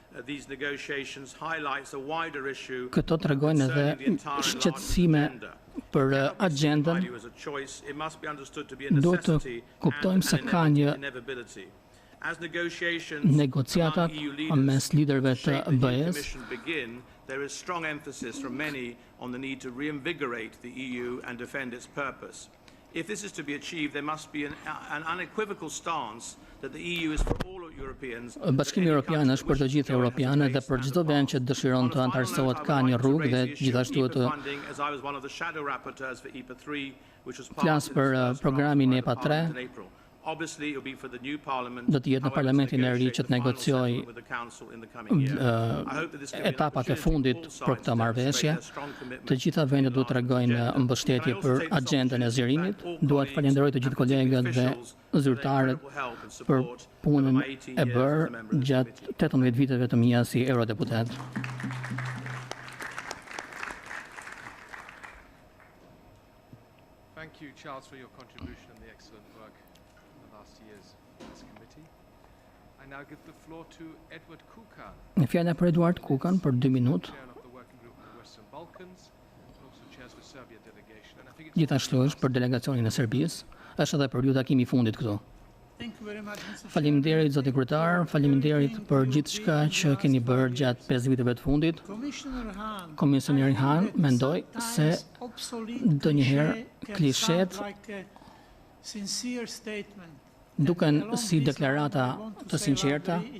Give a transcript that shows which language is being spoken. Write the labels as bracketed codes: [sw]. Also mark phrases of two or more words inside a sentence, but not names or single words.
[sq] Këto tregojnë edhe shqetësime për agjendën. Duhet të kuptojmë se ka një negociatat mes liderëve të BE-s. [en] There is strong emphasis from many on the need to reinvigorate the EU and defend its purpose. If this is to be achieved, there must be an unequivocal stance that the EU is for all Europeans. [sq] Bashkimi Europian është për të gjithë europianët dhe për çdo vend që dëshiron të antarësohet ka një rrugë dhe gjithashtu të flas për programin EPA 3, [en] Obviously, it will be for the new parliament. [sq] Do të jetë në parlamentin e ri që të negociojë etapat e fundit për këtë marrëveshje. Të gjitha vendet duhet të tregojnë mbështetje për agjendën e zgjerimit. Dua të falenderoj të gjithë kolegët dhe zyrtarët për punën e bërë gjatë 18 viteve të mia si eurodeputat. [en] Thank you, Charles, for your contribution and the excellent work in the last years in this committee. I now give the floor to Edward Kukan, [sq] Fjala për Eduard Kukan për 2 minutë. [en] chair of the working group on the Western Balkans, and also chairs the Serbia delegation. And I think it's [sq] Gjithashtu është për delegacionin e Serbisë. Është edhe për ju takimi i fundit këtu. Faleminderit zoti kryetar, faleminderit për gjithçka që keni bërë gjatë 5 viteve të fundit. Komisioneri Hahn mendoj se ndonjëherë klishet duken si deklarata të sinqerta.